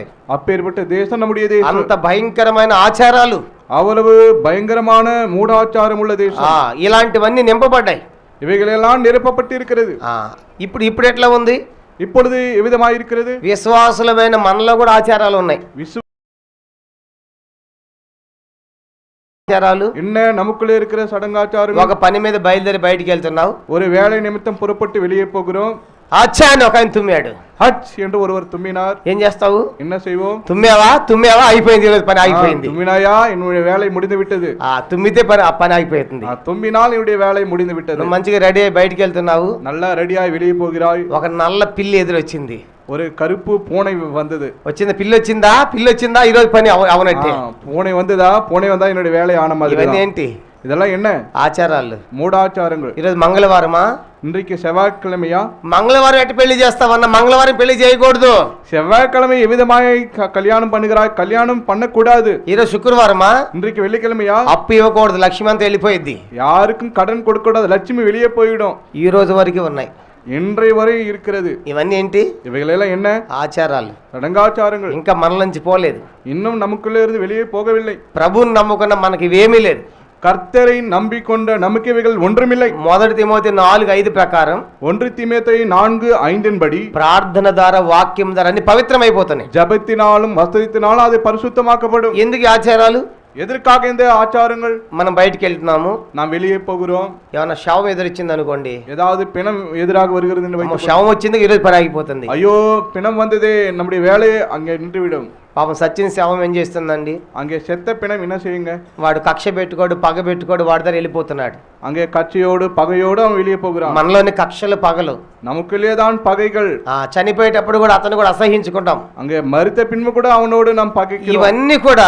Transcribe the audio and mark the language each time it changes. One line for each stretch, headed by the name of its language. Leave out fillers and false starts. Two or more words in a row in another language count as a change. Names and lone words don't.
Tamil: அப்பேற்பட்ட தேசம் நம்முடைய தேசம்.
Telugu: అంత భయంకరమైన ఆచారాలు,
Tamil: அவ்வளவு பயங்கரமான மூடாச்சாரம் உள்ள தேசம்.
Telugu: ఇలాంటివన్నీ నింపబడ్డాయి,
Tamil: இவைகளெல்லாம் நிரப்பப்பட்டு இருக்கிறது.
Telugu: ఇప్పుడు ఎట్లా ఉంది?
Tamil: இப்பொழுது எவ்விதமாக இருக்கிறது?
Telugu: విశ్వాసులమైన మనలో కూడా ఆచారాలు ఉన్నాయి. ఆచారాలు
Tamil: என்ன நமக்குள்ளே இருக்கிற சடங்காச்சாரம்.
Telugu: ఒక పని మీద బయలుదేరి బయటికి వెళ్తున్నావు,
Tamil: ஒரு வேலை நிமித்தம் புறப்பட்டு வெளியே போகிறோம்.
Telugu: అచ్చా అని ఒక ఆయన తుమ్మాడు,
Tamil: ஹச் என்று ஒருவர் தும்மினார்.
Telugu: ఏం చేస్తావు?
Tamil: என்ன செய்வோம்?
Telugu: తుమ్మావా అయిపోయింది, పని ఆగిపోయింది.
Tamil: தும்மினாயா, என்னுடைய வேலை முடிந்து விட்டது.
Telugu: తుమ్మితే పని ఆగిపోతుంది.
Tamil: தும்பினால் என்னுடைய வேலை முடிந்து விட்டது.
Telugu: మంచిగా రెడీ అయ్యి బయటికి వెళ్తున్నావు,
Tamil: நல்லா ரெடியாய் வெளியே போகிறாய்.
Telugu: ఒక నల్ల పిల్లి ఎదురొచ్చింది,
Tamil: ஒரு கருப்பு பூனை வந்தது.
Telugu: పిల్లి వచ్చిందా ఈరోజు పని అవనట్టే.
Tamil: பூனை வந்ததா? பூனை வந்தா என்னுடைய வேலை ஆன மாதிரி.
Telugu: ఇవన్నీ ఏంటి?
Tamil: இதெல்லாம் என்ன?
Telugu: ఆచారాలు,
Tamil: మూఢాచారங்கள்.
Telugu: ఈరోజు మంగళవారమా?
Tamil: இன்றைக்கு செவ்வாய்க்கிழமையா?
Telugu: మంగళవారం ఎట్టి పెళ్లి చేస్తావన్నా? మంగళవారం పెళ్లి చేయకూడదు.
Tamil: செவ்வாய்க்கிழமை எவ்விதமாய் கல்யாணம் பண்ணுகிறாய்? கல்யாணம் பண்ணக்கூடாது.
Telugu: ఈరోజు శుక్రవారమా?
Tamil: இன்றைக்கு வெள்ளிக்கிழமையா?
Telugu: అప్పు ఇవ్వకూడదు, లక్ష్మి అంతా వెళ్ళిపోయింది.
Tamil: யாருக்கும் கடன் கொடுக்கூடாது, லட்சுமி வெளியே போயிடும்.
Telugu: ఈ రోజు వరకు ఉన్నాయి,
Tamil: இன்றைய வரை இருக்கிறது.
Telugu: ఇవన్నీ ఏంటి?
Tamil: இவைகளெல்லாம் என்ன?
Telugu: ఆచారాలు,
Tamil: சடங்காச்சாரங்கள்.
Telugu: ఇంకా మన నుంచి పోలేదు,
Tamil: இன்னும் நமக்குள்ளே இருந்து வெளியே போகவில்லை.
Telugu: ప్రభువుని నమ్ముకున్న మనకి ఇవేమీ లేదు.
Tamil: கர்த்தரை நம்பிக்கொண்ட நமக்கு இவைகள் ஒன்றுமில்லை.
Telugu: 1 తిమోతి 4:5 ప్రకారం
Tamil: 1 தீமோத்தேயு 4:5 படி
Telugu: ప్రార్థన ద్వారా వాక్యం ద్వారా అన్ని పవిత్రమైపోతున్నాయి.
Tamil: ஜபத்தினாலும் வசனத்தினாலும் அது பரிசுத்தமாக்கப்படும்.
Telugu: ఎందుకు ఈ ఆచారాలు?
Tamil: எதற்காக இந்த ஆச்சாரங்கள்?
Telugu: మనం బయటికి వెళ్తున్నాము,
Tamil: நாம் வெளியே போகிறோம்,
Telugu: ఏమన్నా శవం ఎదురొచ్చింది అనుకోండి,
Tamil: ஏதாவது பிணம் எதிராக வருகிறது என்று
Telugu: అమ్మో,
Tamil: வைத்துக்கொள்வோம்.
Telugu: శవం వచ్చింది ఈరోజు పని ఆగిపోతుంది.
Tamil: ஐயோ பிணம் வந்ததே, நம்முடைய வேலையை அங்கே நின்றுவிடும்.
Telugu: పాపం సచిన్ శవం ఏం చేస్తుందండి?
Tamil: அங்கே செத்த பிணம் என்ன செய்யுங்க?
Telugu: వాడు కక్ష పెట్టుకోడు, పగ పెట్టుకోడు, వాడి దగ్గర వెళ్ళిపోతున్నాడు.
Tamil: அங்கே கட்சியோடு பகையோடு அவன் வெளியே போகிறான்.
Telugu: మనలోని కక్షలు పగలు,
Tamil: நமக்குள்ளே தான் பகைகள்.
Telugu: చనిపోయేటప్పుడు కూడా అతను కూడా అసహించుకుంటాం.
Tamil: அங்கே மரித்த பின்பு கூட அவனோடு நாம் பகைக்கிறோம்.
Telugu: ఇవన్నీ కూడా